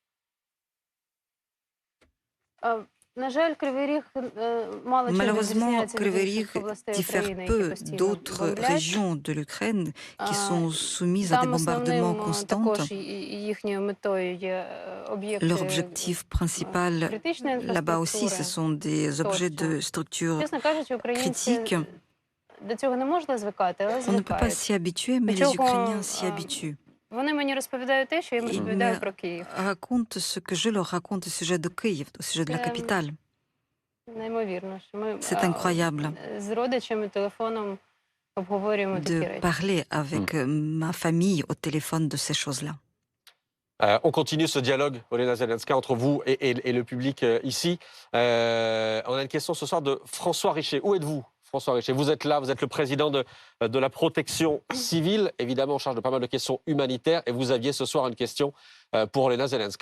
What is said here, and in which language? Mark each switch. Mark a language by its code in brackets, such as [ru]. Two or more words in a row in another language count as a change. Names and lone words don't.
[fr] Malheureusement, Kryvyi Rih diffère peu d'autres régions de l'Ukraine qui sont soumises à des bombardements constants. Leur objectif principal, là-bas aussi, ce sont des objets de structure critique. On ne peut pas s'y habituer, mais les Ukrainiens s'y habituent. [uk] Вони мені розповідають те, що я їм розповідаю про Київ. [fr] Racontent ce que je leur raconte au sujet de Kiev, au sujet de la capitale. [uk] Неймовірно, що ми [fr] C'est incroyable [uk] з родичами телефоном обговорюємо такі [fr] de [uk] речі. [fr] parler avec ma famille au téléphone de ces choses-là. On continue ce dialogue, Olena Zelenska, entre vous et le public ici. On a une question ce soir de François Richer. Où êtes-vous, François Richer, vous êtes là, vous êtes le président de la protection civile, évidemment en charge de pas mal de questions humanitaires, et vous aviez ce soir une question pour Olena Zelenska.